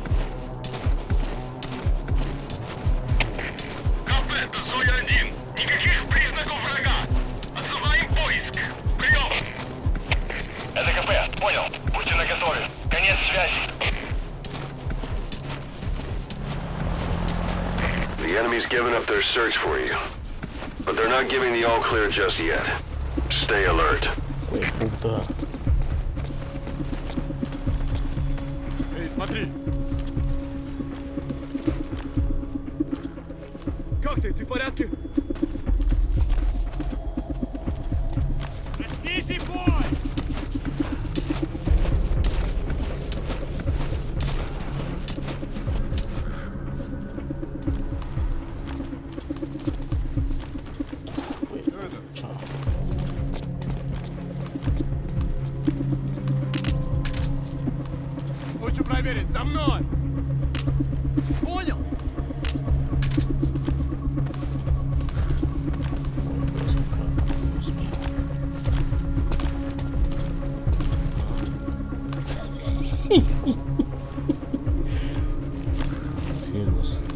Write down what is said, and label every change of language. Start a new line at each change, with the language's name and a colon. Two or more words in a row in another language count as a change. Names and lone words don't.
Russian: КП, это Зоя-1. Никаких признаков врага. Отзываем поиск. Прием. Это КП. Понял. Будьте наготове. Конец связи.
English: The enemy's given up their search for you. But they're not giving the all-clear just yet. Stay alert.
Spanish: Ой, puta.
Russian: Эй, смотри! Как ты? Ты в порядке? Проснись и бой! Чё? Хочу проверить, за мной! Понял?
Spanish: Dios mío. Están ciegos.